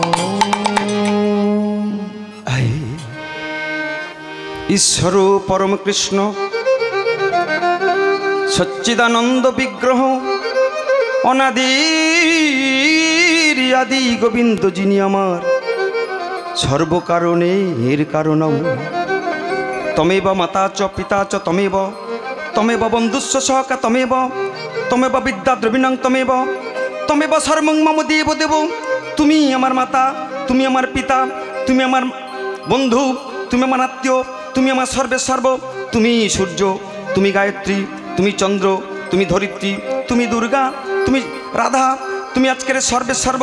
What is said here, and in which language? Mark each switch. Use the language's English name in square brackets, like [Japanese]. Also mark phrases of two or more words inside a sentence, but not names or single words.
[Sanskrit] ঈশ্বর পরম কৃষ্ণ সচ্চিদানন্দ বিগ্রহ অনাদির আদি গোবিন্দ [Bangla] যিনি আমার সর্বকারণে এর [Sanskrit] কারণম তমেব মাতা চ পিতা চ তমেব তমেব বন্ধুস্ব সহকা তমেব তমেব বিদ্যা দ্রবিণং তমেব তমেব সর্বং মম দেব দেব। [Bangla] তুমি আমার মাতা, তুমি আমার পিতা, তুমি আমার বন্ধু, তুমি আমার আত্মীয়, তুমি আমার সর্বে সর্ব। তুমি সূর্য, তুমি গায়ত্রী, তুমি চন্দ্র, তুমি ধরিত্রী, তুমি দুর্গা, তুমি রাধা, তুমি আজকের সর্বে সর্ব।